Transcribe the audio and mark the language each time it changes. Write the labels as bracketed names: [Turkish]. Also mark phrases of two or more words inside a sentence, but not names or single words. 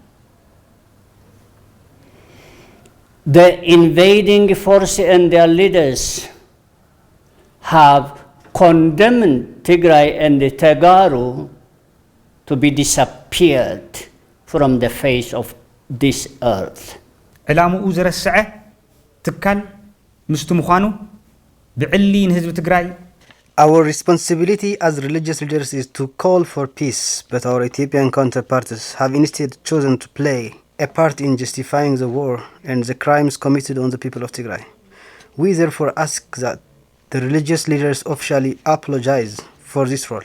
[English] The invading force and their leaders have condemned Tigray and Tagaru to be disappeared from the face of this earth. [Tigrinya] ዕላምኡ ዝረስዐ ትካል ምስቱ ምዃኑ ብዕሊ ንህዝቢ ትግራይ [English] Our responsibility as religious leaders is to call for peace, but our Ethiopian counterparts have instead chosen to play a part in justifying the war and the crimes committed on the people of Tigray. We therefore ask that the religious leaders officially apologize for this role.